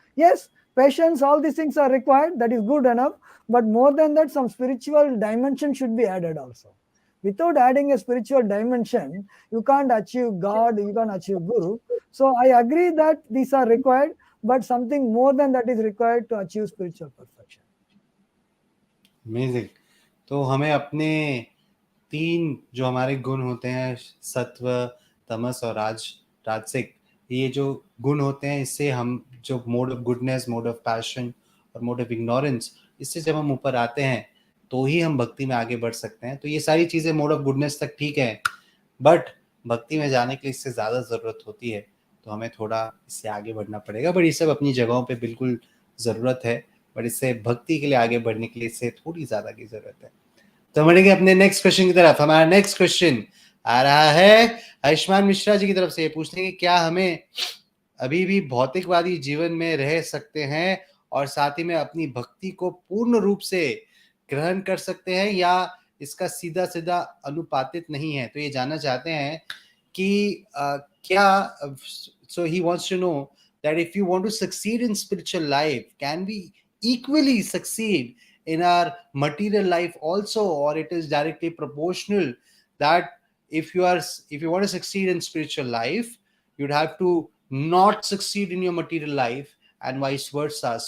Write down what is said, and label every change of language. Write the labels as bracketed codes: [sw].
[en] Yes, patience, all these things are required, that is good enough, but more than that, some spiritual dimension should be added also. Without adding a spiritual dimension, you can't achieve God, you can't achieve Guru. So I agree that these are required, but something more than that is required to achieve spiritual perfection. Amazing. [hi] तो हमें अपने तीन जो हमारे गुण होते हैं, सत्व, तमस और राजसिक, ये जो गुण होते हैं, इससे हम जो mode of goodness, mode of passion और मोड ऑफ इग्नोरेंस, इससे जब हम ऊपर आते हैं तो ही हम भक्ति में आगे बढ़ सकते हैं. तो ये सारी चीज़ें मोड ऑफ गुडनेस तक ठीक है, बट भक्ति में जाने के लिए इससे ज़्यादा ज़रूरत होती है. तो हमें थोड़ा इससे आगे बढ़ना पड़ेगा, बट ये सब अपनी जगहों पे बिल्कुल ज़रूरत है, बट इससे भक्ति के लिए आगे बढ़ने के लिए इससे थोड़ी ज़्यादा की ज़रूरत है. तो बढ़ेंगे अपने नेक्स्ट क्वेश्चन की तरफ. हमारा नेक्स्ट क्वेश्चन आ रहा है आयुष्मान मिश्रा जी की तरफ से. ये पूछते हैं कि क्या हमें अभी भी भौतिकवादी जीवन में रह सकते हैं और साथ ही में अपनी भक्ति को पूर्ण रूप से ग्रहण कर सकते हैं, या इसका सीधा सीधा अनुपातित नहीं है. तो ये जानना चाहते हैं कि क्या, [en] so he wants to know that if you want to succeed in spiritual life, can we equally succeed in our material life also, or it is directly proportional that if you want to succeed in spiritual life, you'd have to not succeed in your material life, and vice versa.